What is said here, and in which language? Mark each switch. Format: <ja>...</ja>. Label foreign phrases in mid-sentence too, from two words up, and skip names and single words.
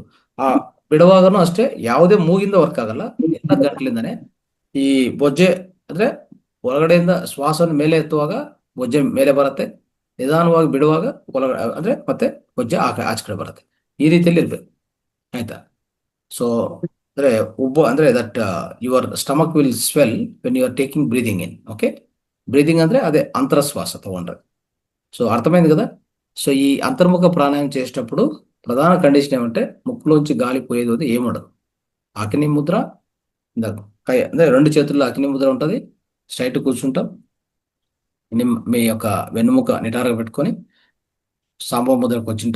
<kn>ಬಿಡುವಾಗನು ಅಷ್ಟೇ, ಯಾವುದೇ ಮೂಗಿಂದ ವರ್ಕ್ ಆಗಲ್ಲ, ಎಲ್ಲ ಗಂಟ್ಲಿಂದಾನೆ. ಈ ಬೊಜ್ಜೆ ಅಂದ್ರೆ ಒಳಗಡೆಯಿಂದ ಶ್ವಾಸವನ್ನು ಮೇಲೆ ಎತ್ತುವಾಗ ಬೊಜ್ಜೆ ಮೇಲೆ ಬರುತ್ತೆ, ನಿಧಾನವಾಗಿ ಬಿಡುವಾಗ ಒಳಗಡೆ ಅಂದ್ರೆ ಮತ್ತೆ ಬೊಜ್ಜೆ ಆಚೆ ಕಡೆ ಬರುತ್ತೆ. ಈ ರೀತಿಯಲ್ಲಿ ಇರ್ಬೇಕು, ಆಯ್ತಾ.</kn> <en>ಸೊ</en> <kn>ಅಂದ್ರೆ ಅಂದ್ರೆ</kn> <en>that your stomach will swell when you are taking breathing in.</en> <kn>ಓಕೆ, ಬ್ರೀದಿಂಗ್ ಅಂದ್ರೆ ಅದೇ ಅಂತರ ಶ್ವಾಸ ತಗೊಂಡ್ರೆ.</kn> <te>సో అర్థమైంది కదా. సో ఈ అంతర్ముఖ ప్రాణాయామం చేసేటప్పుడు ప్రధాన కండిషన్ ఏమంటే ముక్కులోంచి గాలి పోయేది ఏముండదు. అగ్ని ముద్ర, అంటే రెండు చేతుల్లో అగ్ని ముద్ర ఉంటుంది. స్ట్రైట్ కూర్చుంటాం, మీ యొక్క వెన్నుముక నిటారుగా పెట్టుకొని సాంబవ ముద్రకు వచ్చింటాం.</te>